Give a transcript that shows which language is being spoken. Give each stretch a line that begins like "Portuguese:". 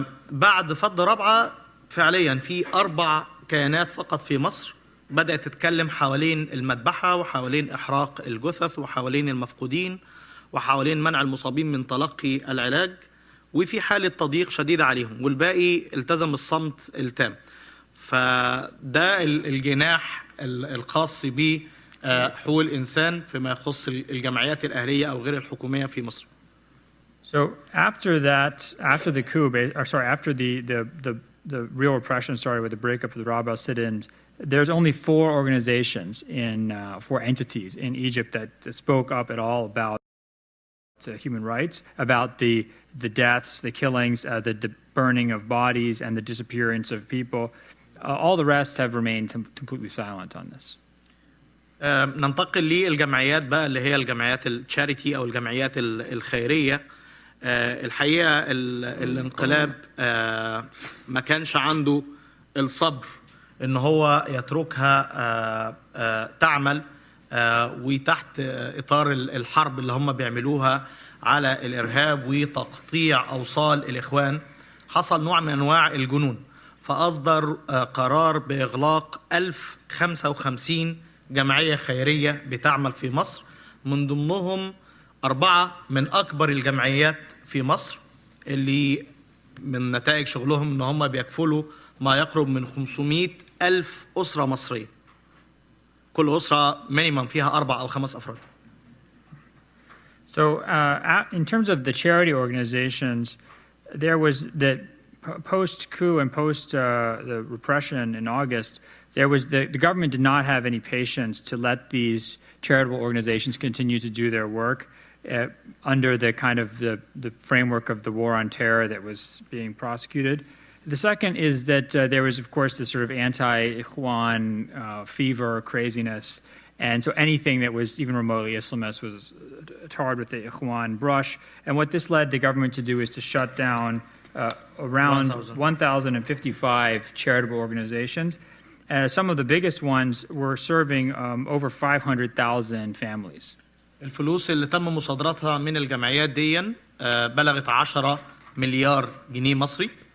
Arabic: بعد فض رابعة فعليا في 4 كيانات فقط في مصر بدأت تتكلم حوالين المذبحة وحوالين إحراق الجثث وحوالين المفقودين وحوالين منع المصابين من تلقي العلاج، وفي حالة تضييق شديد عليهم، والباقي التزم الصمت التام. فده الجناح الخاص بحقوق الإنسان فيما يخص الجمعيات الأهلية أو غير الحكومية في مصر.
English: So after the coup, after the the real repression started with the breakup of the Rabaa sit-ins, there's only 4 organizations in 4 entities in Egypt that spoke up at all about human rights, about the deaths, the killings, the burning of bodies, and the disappearance of people. All the rest have remained completely silent on this.
Arabic: ننتقل للجمعيات بقى اللي هي الجمعيات التشاريتي أو الجمعيات الخيرية. الحقيقة الانقلاب ما كانش عنده الصبر إن هو يتركها تعمل وتحت إطار الحرب اللي هم بيعملوها على الإرهاب وتقطيع أوصال الإخوان. حصل نوع من أنواع الجنون، فأصدر قرار بإغلاق 1055 جمعية خيرية بتعمل في مصر، من ضمنهم 4 من أكبر الجمعيات في مصر اللي من نتائج شغلهم إن هم بيكفلوا ما يقرب من 500,000 أسرة مصرية. كل أسرة مينيمم فيها 4 أو 5 أفراد.
English: So in terms of the charity organizations, there was that post-coup and post the repression in August, there was the government did not have any patience to let these charitable organizations continue to do their work under the kind of the framework of the war on terror that was being prosecuted. The second is that there was, of course, this sort of anti-Ikhwan fever, craziness, and so anything that was even remotely Islamist was tarred with the Ikhwan brush. And what this led the government to do is to shut down around 1,055 charitable organizations. Some of the biggest ones were serving over 500,000 families.
Arabic: الفلوس اللي تم مصادرتها من الجمعيات دي بلغت 10 مليار جنيه مصري.